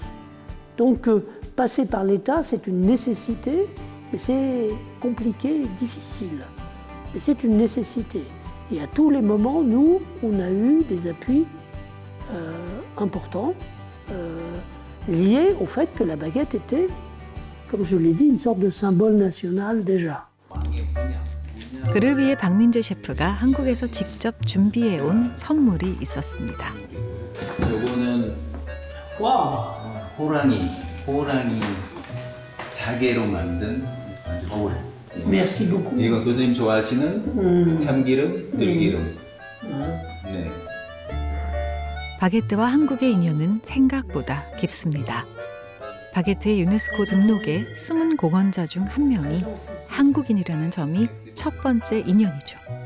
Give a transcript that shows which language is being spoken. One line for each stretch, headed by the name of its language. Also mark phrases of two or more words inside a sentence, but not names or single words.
French: Donc, passer par l'État, c'est une nécessité, mais c'est compliqué et difficile. Mais c'est une nécessité. Et à tous les moments, nous, on a eu des appuis importants liés au fait que la baguette était, comme je l'ai dit, une sorte de symbole national déjà.
Korean: 그를 위해 박민재 셰프가 한국에서 직접 준비해온 선물이 있었습니다. 요거는 호랑이 자개로 만든 거울.
French: Merci beaucoup.
Korean: 이건 교수님 좋아하시는 참기름, 들기름. 네. 바게트와 한국의 인연은 생각보다 깊습니다. 바게트의 유네스코 등록에 숨은 공헌자 중 한 명이 한국인이라는 점이 첫 번째 인연이죠.